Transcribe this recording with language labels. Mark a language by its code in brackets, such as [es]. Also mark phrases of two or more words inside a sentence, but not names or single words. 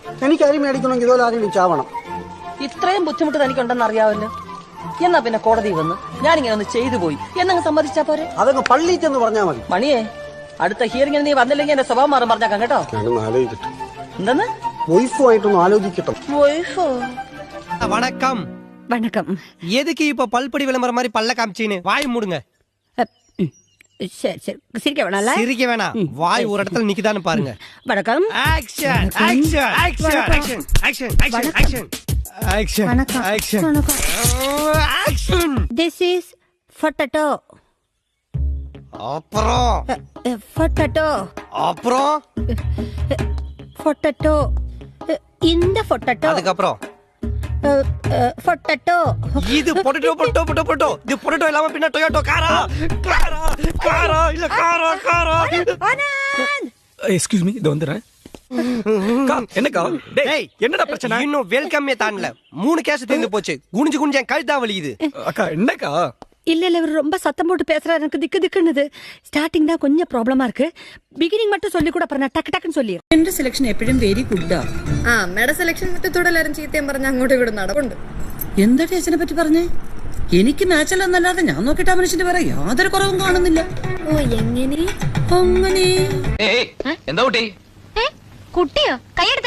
[ml] എനിക്ക് അരി മേടിക്കണമെങ്കിൽ ഇതുപോലെ ആരെങ്കിലും ചാവണം. ഇത്രയും ബുദ്ധിമുട്ട് തനിക്കുണ്ടെന്ന് അറിയാവല്ലോ. എന്നാ പിന്നെ കോടതി വന്ന് ഞാനിങ്ങനെ ഒന്ന് ചെയ്തു പോയി എന്നങ്ങ് സമ്മതിച്ചാ പോരെ? അതൊക്കെ പള്ളിയിൽ ചെന്ന് പറഞ്ഞാൽ മതി. മണിയെ, അടുത്ത ഹിയറിംഗിന് നീ വന്നില്ലെങ്കിൽ എന്റെ സ്വഭാവം മാറും പറഞ്ഞേക്കാം കേട്ടോ. ഞാനൊന്ന് ആലോചിക്കട്ടെ. എന്തെന്ന്? വൈഫുമായിട്ടൊന്ന് ആലോചിക്കട്ടെ. [ta] வணக்கம். வணக்கம். எதுக்கு இப்ப பல்படி விளம்பரம் மாதிரி பல்ல காமிச்சின்னு வாய் மூடுங்க. சரி சரி, சிரிக்க வேணாம்ல? சிரிக்க வேணாம், வாய் ஒரு இடத்துல நிக்குதான்னு பாருங்க. வணக்கம். ஆக்ஷன் ஆக்ஷன் ஆக்ஷன் ஆக்ஷன் ஆக்ஷன் ஆக்ஷன் ஆக்ஷன் ஆக்ஷன் வணக்கம். ஆக்ஷன் வணக்கம். ஆக்ஷன். [en] This is potato. [ta] அப்புறம் Potato. அப்புறம் Potato. இந்த potato. அதுக்கப்புறம் potato. இது பொட்டேட்டோ பொட்டோ பொட்டோ பொட்டோ. இது பொட்டேட்டோ இல்லாம பின்ன டொயோட்டோ காரா காரா காரா இல்ல காரா காரா. [en] excuse me, [ta] இது வந்துறேன். என்னக்கா? டேய், என்னடா பிரச்சனை? இன்னும் வெல்கம்மே தான்ல 3 கேஸ் தீர்ந்து போச்சு. குனிஞ்சு குனிஞ்சு என் கழுத்தா வலிக்குது. அக்கா என்னக்கா? இல்ல இல்ல, இவர் ரொம்ப சத்தம் போட்டு பேசுறாரு, எனக்கு திக்கு திக்குன்னுது. ஸ்டார்டிங் தான் கொஞ்சம் ப்ராப்ளமா இருக்கு. பிகினிங் மட்டும் சொல்லி கூட அப்புறம் நான் டக்கு டக்குன்னு சொல்லிடுறேன். [ml] എന്റെ സെലക്ഷൻ എപ്പോഴും [en] very good. [ml] അമ്മയുടെ സെലക്ഷൻ മുറ്റത്തോടെ എല്ലാരും ചീത്തയും പറഞ്ഞ് അങ്ങോട്ടും ഇവിടെ നടപ്പുണ്ട്. എന്താ ടീച്ചറിനെ പറ്റി പറഞ്ഞേ? എനിക്ക് മാച്ചല്ലെന്നല്ലാതെ ഞാൻ നോക്കിയിട്ട് ആ മനുഷ്യന്റെ വേറെ യാതൊരു കുറവും കാണുന്നില്ല. ഓ, എങ്ങനെ അങ്ങനെ എന്താ കുട്ടി? കുട്ടിയോ? കൈയെടുത്തേ.